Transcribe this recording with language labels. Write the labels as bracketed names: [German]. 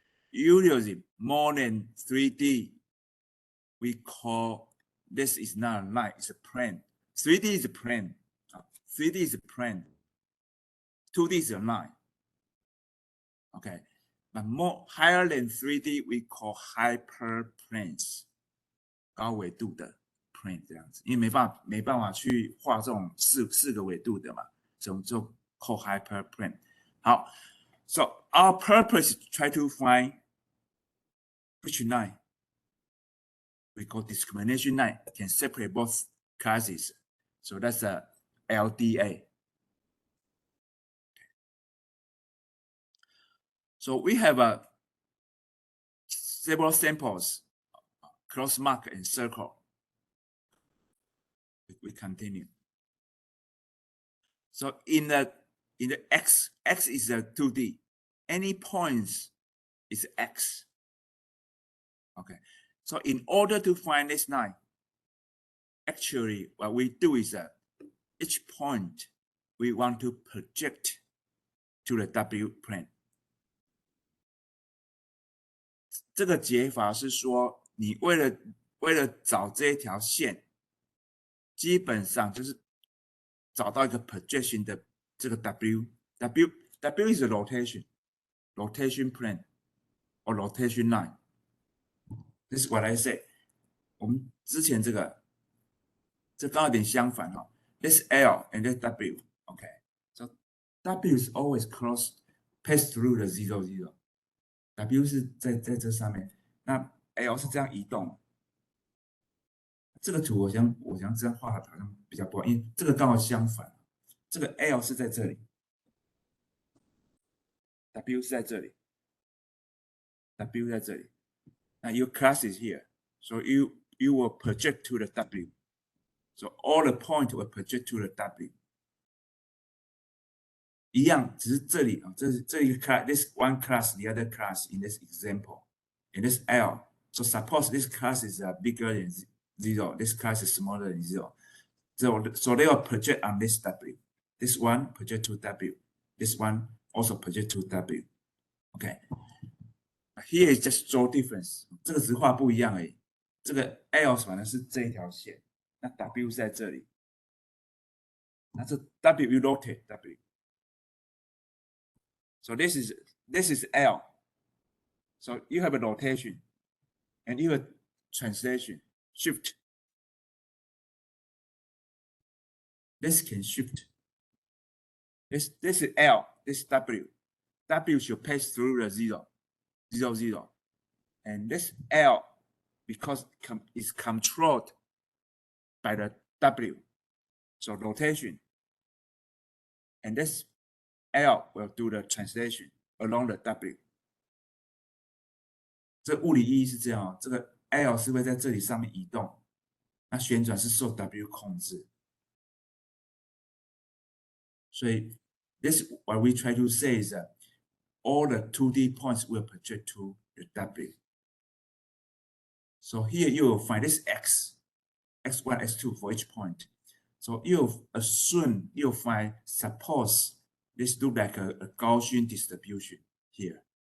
[English] Usually more than 3D, we call this is not a line, it's a plane. 3D is a plane. 3D is a plane. 2D is a line. Okay, but more higher than 3D, we call hyperplanes. [Chinese] 高纬度的 plane 这样子，因为没办法去画这种四个纬度的嘛，所以就 call hyperplane。 [English] 好 ，so our purpose is to try to find which line we call discrimination line can separate both classes. So that's a LDA. So we have several samples, cross mark and circle. We continue. So in the x is a 2D. Any points is x. Okay. So in order to find this line, actually what we do is that each point we want to project to the W plane. [Chinese] 这个解法是说，你为了找这一条线，基本上就是找到一个 projection 的这个 [English] W is a rotation plane or rotation line. This is what I say. [Chinese] 我们之前这刚好有点相反哈。 [English] This L and this W. Okay. So W is always pass through the 0, 0. [Chinese] W 是在这上面，那 L 是这样移动。这个图我想这样画好像比较不好，因为这个刚好相反。这个 L 是在这里 ，W 是在这里 ，W 在这里。 [English] 那 your class is here, so you will project to the W. So all the point will project to the W. [Chinese] 一样，只是这里啊，这一个 [English] class, this one class, the other class in this example, in this L. So suppose this class is bigger than 0, this class is smaller than 0. So they will project on this W. This one project to W. This one also project to W. Okay. Here is just draw difference. [Chinese] 这个只是画不一样而已。这个 L 反正是这一条线，那 W 是在这里。 [English] 那这 W you rotate W. So this is L. So you have a rotation and you have translation, shift. This can shift. This is L, this is W. W should pass through the 0, 0, 0. And this L, because it's controlled by the W, so rotation. And this L will do the translation along the W. [Chinese] 这物理意义是这样，这个 L 是会在这里上面移动，那旋转是受 W 控制。 [English] 所以 this what we try to say is that all the 2D points will project to the W. So here you will find this x1, x2 for each point. So you assume, you find, suppose this look like a Gaussian distribution here.